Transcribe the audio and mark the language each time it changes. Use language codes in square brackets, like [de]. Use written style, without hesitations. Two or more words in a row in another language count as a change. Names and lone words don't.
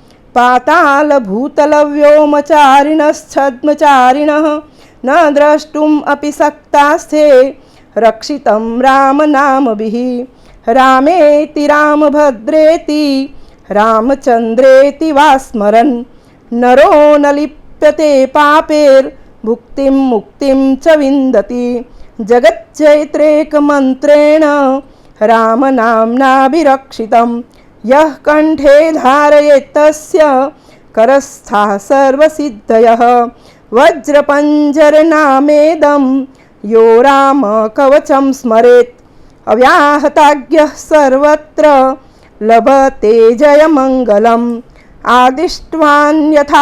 [sa] પાતાલભૂતલવ્યોમચારિણશ્છદ્મચારિણઃ ન દ્રષ્ટુમ અપિ શક્તાસ્તે રક્ષિतं રામનામભિઃ રામેતિ રામભદ્રેતિ રામચંદ્રેતિ વા સ્મરन् નરો ન લિપ્યતે પાપેર ભુક્તિં મુક્તિં ચ વિંદતિ જગચ્ચૈત્રેકમંત્રેણ રામનામ્નાભિરક્ષિतं યઃ કંઠે ધારયેત્તસ્ય करस्थाः सर्वसिद्धयः वज्रपञ्जरनामेदं यो रामकवचं स्मरेत् अव्याहताज्ञः सर्वत्र लभते जयमङ्गलम् आदिष्ट्वान् यथा